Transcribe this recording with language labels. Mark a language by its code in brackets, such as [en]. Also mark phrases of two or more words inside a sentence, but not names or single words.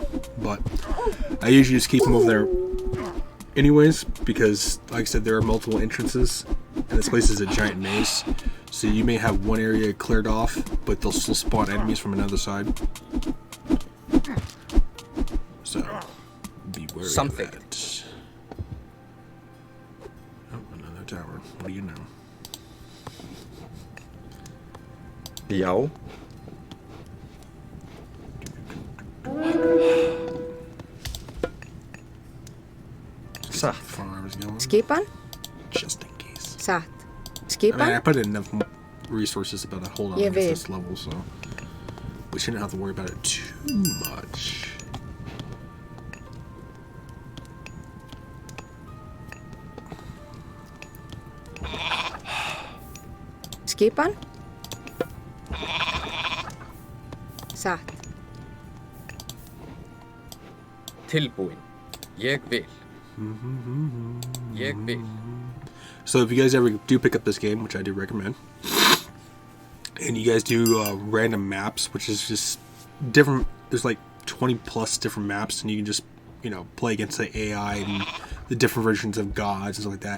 [en] But I usually just keep them over there anyways, because like I said, there are multiple entrances, and this place is a giant maze. So you may have one area cleared off, but they'll still spawn enemies from another side. So be wary Something. of that. Oh, another tower. What do you know? [is] Já. Satt. [en] Farms going. [is] Skipan? [en] Just in case. [is] Satt. [en] I mean, I [is] Skipan? [en] put in enough resources about to hold on Yeah, against babe. this level, so we shouldn't have to worry about it too much. [is] Skipan? Satt. Tilbúin. Ég vil. Ég vil. [en] So if you guys ever do pick up this game, which I do recommend, and you guys do random maps, which is just different. There's like 20 plus different maps, and you can just play against the AI and the different versions of gods and stuff like that.